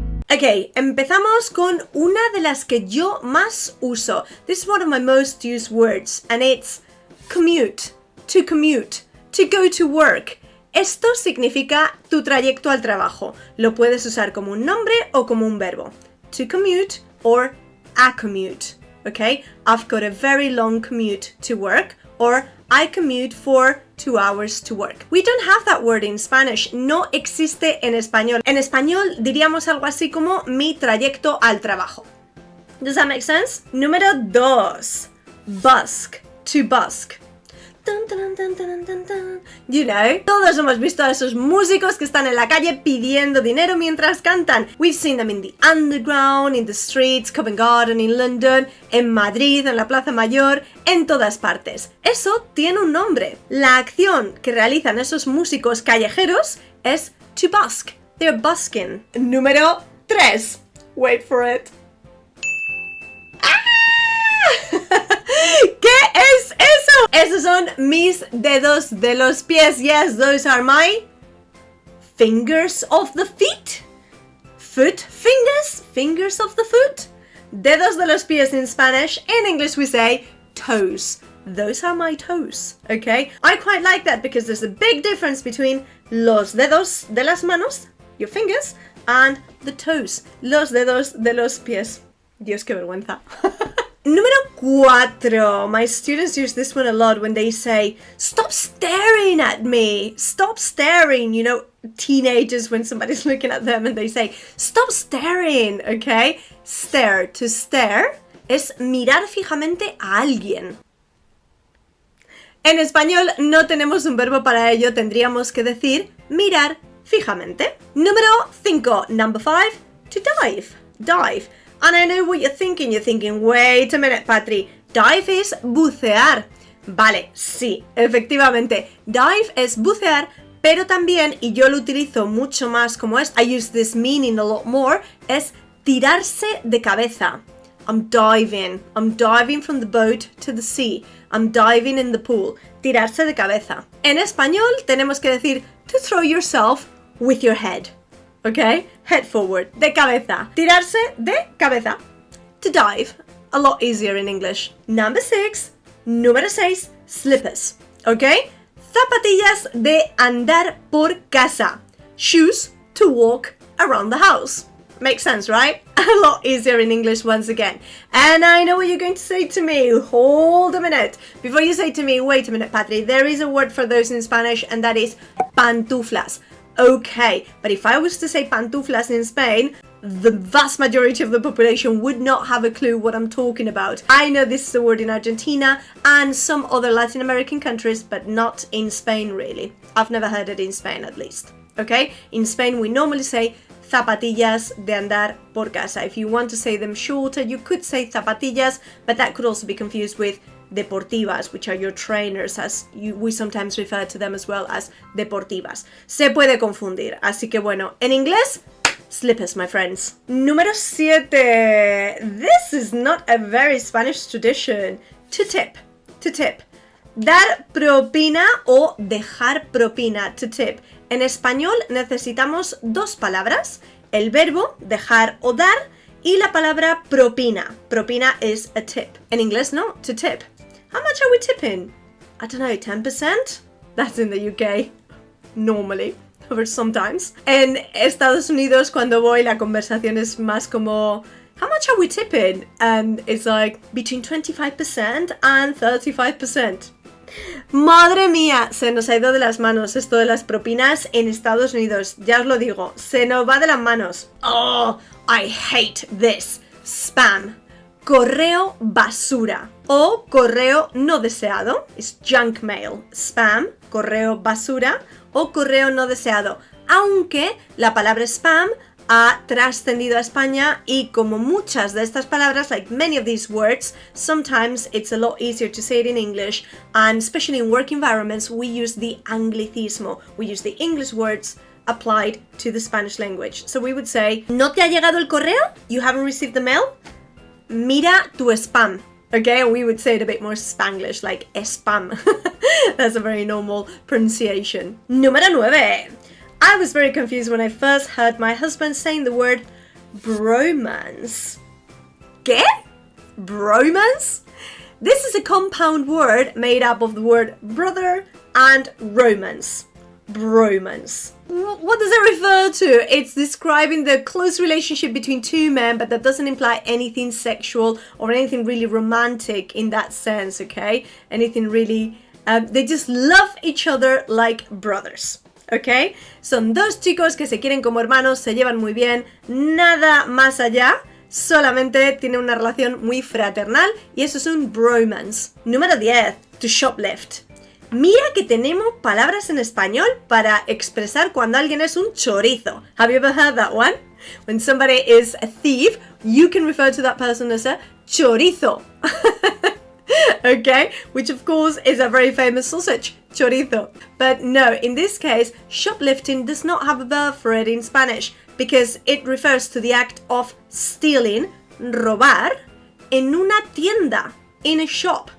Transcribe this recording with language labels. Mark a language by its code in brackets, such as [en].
[es] Ok, empezamos con una de las que yo más uso. [en] This is one of my most used words, and it's commute, to go to work. [es] Esto significa tu trayecto al trabajo. Lo puedes usar como un nombre o como un verbo. [en] To commute or a commute. Okay? I've got a very long commute to work, or I commute for 2 hours to work. We don't have that word in Spanish. [es] No existe en español. En español diríamos algo así como mi trayecto al trabajo. [en] Does that make sense? [es] Número 2. [en] Busk, to busk. Dun, dun, dun, dun, dun, dun. You know, [es] todos hemos visto a esos músicos que están en la calle pidiendo dinero mientras cantan. [en] We've seen them in the underground, in the streets, Covent Garden in London, [es] en Madrid, en la Plaza Mayor, en todas partes. Eso tiene un nombre. La acción que realizan esos músicos callejeros es to busk. [en] They're busking. [es] Número 3. [en] Wait for it. [es] ¿Qué es eso? Esos son mis dedos de los pies. [en] Yes, those are my fingers of the feet. Foot fingers? Fingers of the foot? [es] Dedos de los pies [en] in Spanish. In English we say toes. Those are my toes. Okay? I quite like that because there's a big difference between [es] los dedos de las manos, [en] your fingers, and the toes. [es] Los dedos de los pies. Dios, qué vergüenza. Número 4. [en] My students use this one a lot when they say, stop staring at me. Stop staring. You know, teenagers when somebody's looking at them and they say, stop staring. Okay? Stare. [es] To stare es mirar fijamente a alguien. En español no tenemos un verbo para ello. Tendríamos que decir mirar fijamente. Número 5. [en] Number 5. To dive. Dive. And I know what you're thinking, wait a minute, Patri, dive [es] es bucear. Vale, sí, efectivamente, dive es bucear, pero también, y yo lo utilizo mucho más como es, [en] I use this meaning a lot more, [es] es tirarse de cabeza. [en] I'm diving from the boat to the sea. I'm diving in the pool. [es] Tirarse de cabeza. En español tenemos que decir [en] to throw yourself with your head. Okay? Head forward. [es] De cabeza. Tirarse de cabeza. [en] To dive. A lot easier in English. Number 6. [es] Número 6. [en] Slippers. Okay? [es] Zapatillas de andar por casa. [en] Shoes to walk around the house. Makes sense, right? A lot easier in English once again. And I know what you're going to say to me. Hold a minute. Before you say to me, wait a minute, Patri, there is a word for those in Spanish, and that is pantuflas. Okay, but if I was to say pantuflas in Spain, the vast majority of the population would not have a clue what I'm talking about. I know this is a word in Argentina and some other Latin American countries, but not in Spain really. I've never heard it in Spain at least. Okay? In Spain we normally say zapatillas de andar por casa. If you want to say them shorter, you could say zapatillas, but that could also be confused with deportivas, which are your trainers, we sometimes refer to them as well as deportivas. [es] Se puede confundir, así que bueno, en inglés, slippers, [en] my friends. [es] Número 7. [en] This is not a very Spanish tradition. To tip. To tip. [es] Dar propina o dejar propina. [en] To tip. [es] En español necesitamos dos palabras, el verbo dejar o dar y la palabra propina. [en] Propina is a tip. [es] En inglés no, [en] to tip. How much are we tipping? I don't know, 10%? That's in the UK. Normally. Or sometimes. [es] En Estados Unidos, cuando voy, la conversación es más como, [en] how much are we tipping? And it's like, between 25% and 35%. [es] Madre mía, se nos ha ido de las manos esto de las propinas en Estados Unidos. Ya os lo digo, se nos va de las manos. [en] Oh, I hate this. Spam. [es] Correo basura o correo no deseado es junk mail. Spam, correo basura o correo no deseado. Aunque la palabra spam ha trascendido a España y como muchas de estas palabras, [en] like many of these words, sometimes it's a lot easier to say it in English, and especially in work environments we use the anglicismo. We use the English words applied to the Spanish language. So we would say, [es] ¿no te ha llegado el correo? [en] You haven't received the mail? [es] Mira tu spam. [en] Okay, and we would say it a bit more Spanglish, like spam. That's a very normal pronunciation. Número 9. I was very confused when I first heard my husband saying the word bromance. [es] ¿Qué? [en] Bromance? This is a compound word made up of the word brother and romance. Bromance. What does it refer to? It's describing the close relationship between two men, but that doesn't imply anything sexual or anything really romantic in that sense, okay? Anything really... they just love each other like brothers, okay? [es] Son dos chicos que se quieren como hermanos, se llevan muy bien, nada más allá, solamente tienen una relación muy fraternal y eso es un bromance. Número 10. [en] To shoplift. [es] Mira que tenemos palabras en español para expresar cuando alguien es un chorizo. [en] Have you ever heard that one? When somebody is a thief, you can refer to that person as a chorizo. Okay? Which of course is a very famous sausage, chorizo. But no, in this case, shoplifting does not have a verb for it in Spanish because it refers to the act of stealing, robar, [es] en una tienda, [en] in a shop.